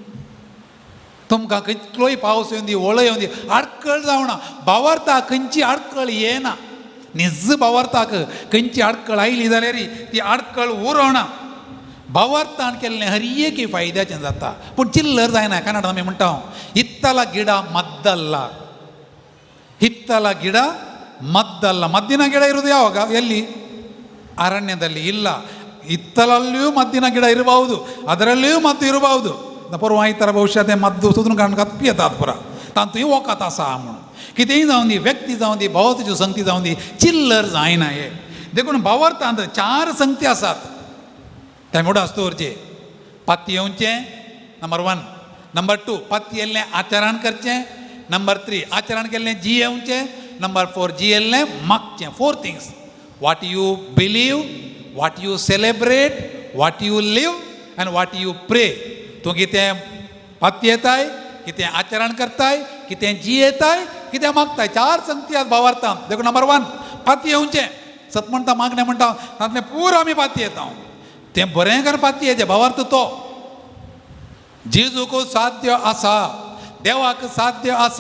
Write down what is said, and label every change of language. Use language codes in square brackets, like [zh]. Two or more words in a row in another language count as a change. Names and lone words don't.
[kok] तुमकां कितलोय पावस येवन दी, वळ येवन दी, आडकळ जावना. भावार्थाक खंयची आडकळ येना. निज भावार्थाक खंयची आडकळ आयली जाल्यार ती आडकळ उरोना. भावार्थान केल्लें हर एक फायद्याचें जाता, पूण चिल्लर जायना. कन्नडांत आमी म्हणटा [kn] हित्तಲ ಗಿಡ ಮದ್ದಲ್ಲ, ಹಿತ್ತಲ ಗಿಡ ಮದ್ದಲ್ಲ. ಮದ್ದಿನ ಗಿಡ ಇರೋದು ಯಾವಾಗ, ಎಲ್ಲಿ? ಅರಣ್ಯದಲ್ಲಿ ಇಲ್ಲ. ಹಿತ್ತಲಲ್ಲಿಯೂ ಮದ್ದಿನ ಗಿಡ ಇರಬಹುದು, ಅದರಲ್ಲಿಯೂ ಮದ್ದು ಇರಬಹುದು. [kok] परवा आयतारा भविष्यात मद्दू सोदून काडून कत येतात पुरा तांतूय वखद आसा म्हणून. कितेंय जावं दी, व्यक्ती जावं दी, भावार्थाच्यो संगती जावं दी, चिल्लर जायना. हे देखून भावार्थांत 4 संगती आसात. त्या मुडास दवरचे. पाती येवचें नंबर 1. नंबर 2 पाती येल्लें आचरण करचें. नंबर 3 आचरण केल्लें जियेवचें. नंबर 4 जियेल्लें मागचें. 4 थिंग्स. [en] what you believe, what you celebrate, what you live and what you pray. [kok] तूं कितें पाती येताय, कितें आचरण करताय, कितें जियेताय, कितें मागताय. 4 संगती आसात भावार्थांत. देखून नंबर 1 पाती येवचें. सत म्हणटा, मागणें म्हणटा, तातूंतलें पूर आमी पाती येता. तें बरें कर पाती येचें. भावार्थ तो जेजूक साध्य आसा, देवाक साध्य आसा.